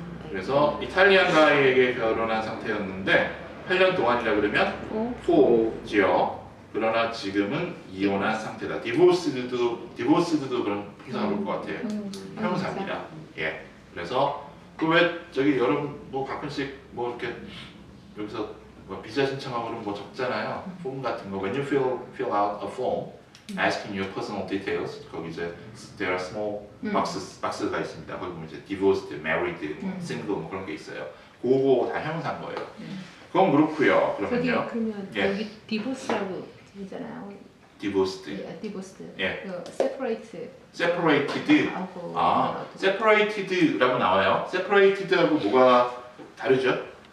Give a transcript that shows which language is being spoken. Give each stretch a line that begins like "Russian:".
Korean: 그래서 이탈리안 가이에게 결혼한 상태였는데 8년 동안이라 그러면 for지요. 그러나 지금은 이혼한 상태다. divorced도 그런 형상으로 올 것 같아요. 형용사입니다. 예. 그래서 그 왜 저기 여러분 뭐 가끔씩 뭐 이렇게 여기서 뭐 비자 신청하고 그러면 뭐 적잖아요. 폼 같은 거.
English: When you fill out a form asking your personal details
Korean: 거기 이제
English: there are small
Korean: 박스가 있습니다. 거기 보면 이제 divorced, married, single 뭐 그런 게 있어요. 그거 다 형용사인 거예요. 그건 그렇고요. 그러면요. 그러면 예. 여기 divorce라고 했잖아요.
English: divorced. divorced.
Korean: 예.
English: 그 separate. separated.
Korean: 아, separated라고 나와요. separated하고 뭐가 다르죠?